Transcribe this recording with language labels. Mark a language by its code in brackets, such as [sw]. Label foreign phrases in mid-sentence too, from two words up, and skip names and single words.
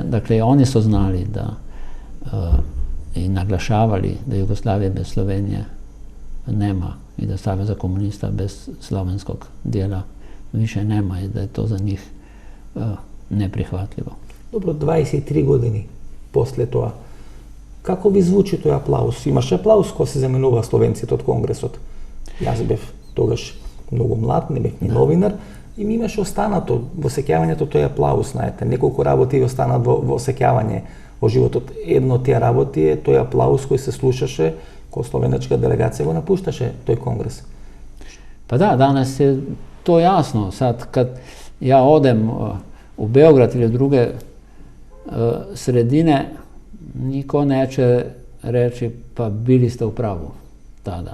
[sr] Dakle, oni su znali da i naglašavali da Jugoslavije bez Slovenije nema i da Saveza komunista bez slovenskog dijela više nema i da je to za njih neprihvatljivo. [mk] Dobro, 23 години после тоа, како ви звучи тој аплауз? Имаше аплауз кој се заменува Словенците од Конгресот. Јас бев тогаш многу млад, не бев ни новинар, и ми имаше останато во сеќавањето тој аплауз, знаете. Неколку работи останат во сеќавање во животот. Едно од тие работи е тој аплауз кој се слушаше кога словенечка делегација го напушташе тој конгрес. [sr] Pa da, danas je to jasno. Sad kad ja odem u Beograd ili druge sredine, niko neće reći pa bili ste u pravu tada.